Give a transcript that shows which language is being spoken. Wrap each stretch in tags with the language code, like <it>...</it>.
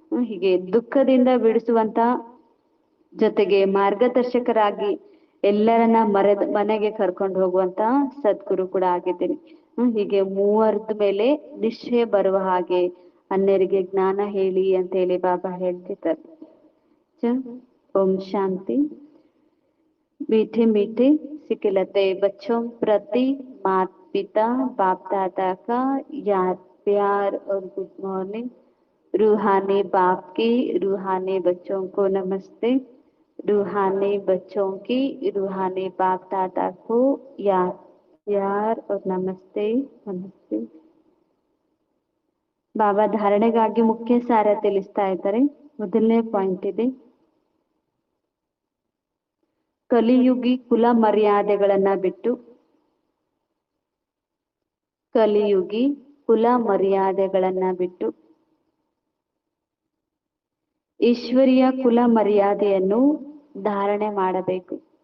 <kn>ಹೀಗೆ ದುಃಖದಿಂದ ಬಿಡಿಸುವಂತ ಜೊತೆಗೆ ಮಾರ್ಗದರ್ಶಕರಾಗಿ ಎಲ್ಲರನ್ನ ಮನೆಗೆ ಕರ್ಕೊಂಡು ಹೋಗುವಂತ ಸದ್ಗುರು ಕೂಡ ಆಗಿದ್ದೀನಿ. ಹೀಗೆ ಮೂವರದ ಮೇಲೆ ನಿಶ್ಚಯ ಬರುವ ಹಾಗೆ ಅನ್ಯರಿಗೆ ಜ್ಞಾನ ಹೇಳಿ ಅಂತ ಹೇಳಿ ಬಾಬಾ ಹೇಳ್ತಿದ್ದಾರೆ.</kn> <hi>ओम शांति। मीठे मीठे सिखलते बच्चों प्रति माता पिता बाप दादा का याद प्यार और गुड मॉर्निंग। रूहानी बाप की रूहानी बच्चों को नमस्ते। रूहानी बच्चों की रूहानी बाप दादा को याद प्यार और नमस्ते नमस्ते।</hi> <kn>ಬಾಬಾ ಧಾರಣೆಗಾಗಿ ಮುಖ್ಯ ಸಾರ ತಿಳಿಸ್ತಾ ಇದ್ದಾರೆ. ಮೊದಲನೇ ಪಾಯಿಂಟ್ ಇದೆ, ಕಲಿಯುಗಿ ಕುಲ ಮರ್ಯಾದೆಗಳನ್ನ ಬಿಟ್ಟು, ಕಲಿಯುಗಿ ಕುಲ ಮರ್ಯಾದೆಗಳನ್ನ ಬಿಟ್ಟು ಈಶ್ವರಿಯ ಕುಲ ಮರ್ಯಾದೆಯನ್ನು ಧಾರಣೆ ಮಾಡಬೇಕು.</kn>